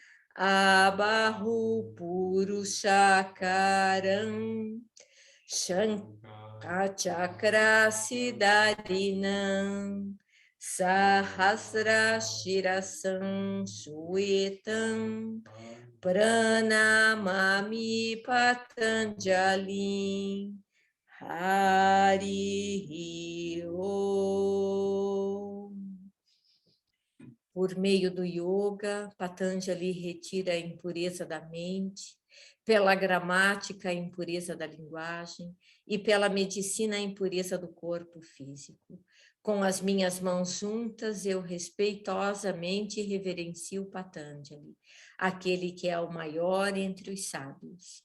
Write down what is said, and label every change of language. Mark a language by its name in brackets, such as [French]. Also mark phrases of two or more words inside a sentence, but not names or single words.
[Sanskrit] आबाहु पुरुषाकारं शङ्खचक्रासिधारिणं सहस्र शिरसं श्वेतं प्रणमामि पतञ्जलिम् हरिः ॐ. [Portuguese] Por meio do yoga, Patanjali retira a impureza da mente, pela gramática a impureza da linguagem e pela medicina a impureza do corpo físico. Com as minhas mãos juntas, eu respeitosamente reverencio Patanjali, aquele que é o maior entre os sábios.